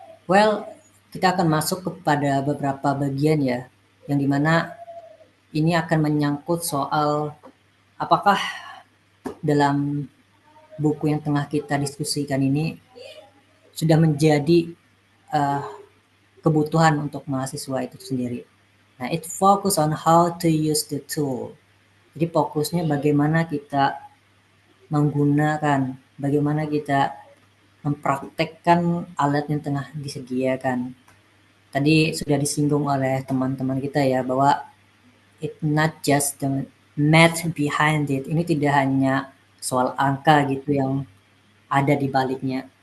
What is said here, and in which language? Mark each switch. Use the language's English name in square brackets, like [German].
[Indonesian] Well, kita akan masuk kepada beberapa bagian ya, yang dimana ini akan menyangkut soal apakah dalam buku yang tengah kita diskusikan ini sudah menjadi kebutuhan untuk mahasiswa itu sendiri. [English] Nah, it focus on how to use the tool. [Indonesian] Jadi fokusnya bagaimana kita menggunakan, bagaimana kita mempraktekkan alat yang tengah disediakan. Tadi sudah disinggung oleh teman-teman kita ya bahwa [English] it not just the math behind it. [Indonesian] Ini tidak hanya soal angka gitu yang ada di baliknya,